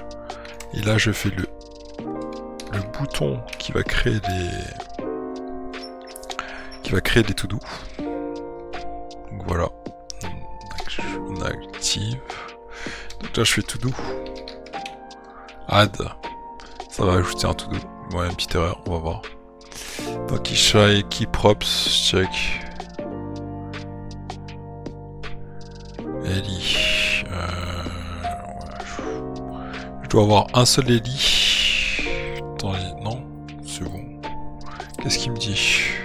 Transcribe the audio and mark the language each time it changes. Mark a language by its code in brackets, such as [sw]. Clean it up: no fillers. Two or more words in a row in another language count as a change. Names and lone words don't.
[fr] Et là je fais le bouton qui va créer les to-do. Donc voilà. On active. Donc là je fais [en] to do. [fr] Add. Ça va ajouter un [en] to do. [fr] Ouais, une petite erreur, on va voir. Donc [en] key props, [fr] check. Eli. Ouais, je dois avoir un seul Eli. Attendez, non, c'est bon. Qu'est-ce qu'il me dit?